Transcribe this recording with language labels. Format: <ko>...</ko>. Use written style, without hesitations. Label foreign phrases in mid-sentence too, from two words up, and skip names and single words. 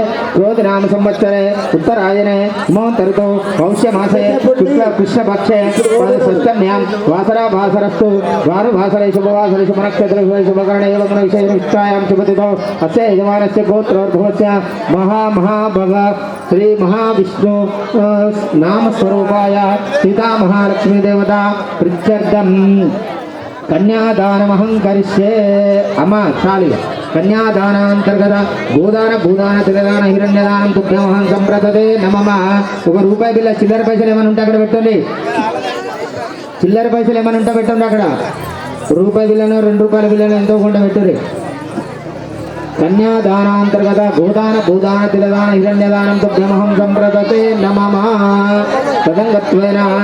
<sa>क्रोधिनाम संवत्सरे उत्तरायणे हिमवन्तऋतौ पौष्यमासे कृष्णपक्षे षष्ठम्यां वासराभासरस्तु द्वारभासरे शुभवासरे शुभनक्षत्रे शुभकर्णे एवं विषयनिष्ठायां शुभतिथौ अस्य यजमानस्य गोत्रोद्भवस्य महाभग श्री महाविष्णु नाम स्वरूपाय सीता महालक्ष्मी देवता प्रत्यर्थं कन्यादानमहं करिष्ये अम्मा चाली कन्यादानांतर्गत गोदान भूदान तिलदान हिरण्यदानं तुभ्यमहं संप्रदते नमः</sa> <te>ఒక రూపాయి బిల్ల చిల్లర పైసలు ఏమైనా ఉంటే అక్కడ పెట్టండి చిల్లర పైసలు ఏమైనా ఉంటే పెట్టండి అక్కడ రూపాయి బిల్లను 2 రూపాయల బిల్లను ఎంతో కొంత పెట్టుర్రి</te> <sa>కన్యాదానాంతర్గత గోదాన భూదాన తిలదాన హిరణ్యదానం తుభ్యమహం సంప్రదతే నమః తదంగత్వేన</sa>